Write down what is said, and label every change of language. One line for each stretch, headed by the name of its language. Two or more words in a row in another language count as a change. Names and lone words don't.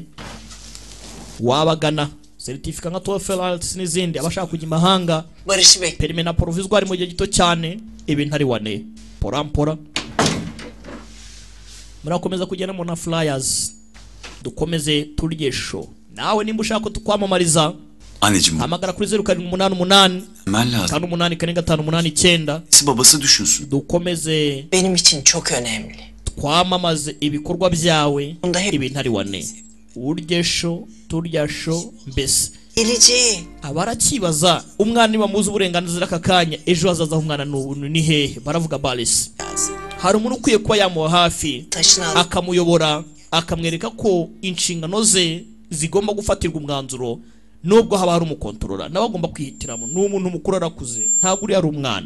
Kinyarwanda: Wabagana certificate nka TOEFL IELTS n'izindi abashaka kujya imahanga. Permis na provisoire mu gihe gito cyane. Ibintu ari wane. Porampora. Murakomeza kugenda mu na flyers. Dukomeze turye show. Nawe nimba ushaka ko tukwamamariza
Turkish: anneciğim
Kinyarwanda: hamagara kuri 0788 Malla 88
Turkish: babası düşünsün.
Kinyarwanda: Dukomeze
Turkish: Benim için çok önemli.
Kinyarwanda: Twamamaze ibikorwa byawe ibintu ari wane. Urye show turya show mbese
Turkish: Geleceği
Kinyarwanda: abarakibaza umwana niba muzi uburenganzira akakanya ejo hazaza umwana ni hehe baravuga Baris. Hari umuntu ukwiye kuba yamuha hafi akamuyobora akamwereka ko inshingano ze zigomba gufatirwa umwanzuro nubwo haba hari umukontorora nawe agomba kwihitiramo n'umuntu mukuru arakuze ntabwo uri ari umwana.